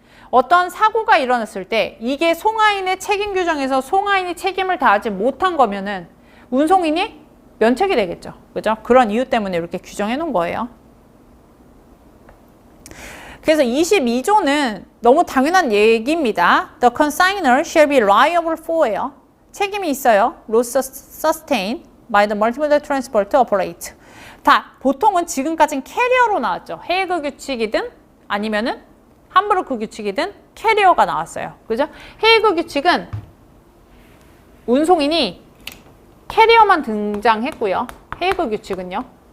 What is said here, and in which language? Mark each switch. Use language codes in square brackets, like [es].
[ko] 어떤 사고가 일어났을 때 이게 송화인의 책임 규정에서 송화인이 책임을 다하지 못한 거면은 운송인이 면책이 되겠죠. 그죠? 그런 이유 때문에 이렇게 규정해 놓은 거예요. 그래서 22조는 너무 당연한 얘기입니다. [en] The consignor shall be liable for예요. [ko] 책임이 있어요. [en] loss sustained by the multimodal transport operator. [ko] 다 보통은 지금까지는 캐리어로 나왔죠. 헤이그 규칙이든 아니면은 함부르크 규칙이든 캐리어가 나왔어요. 그죠? 헤이그 규칙은 운송인이 캐리어만 등장했고요. 헤이그 규칙은요.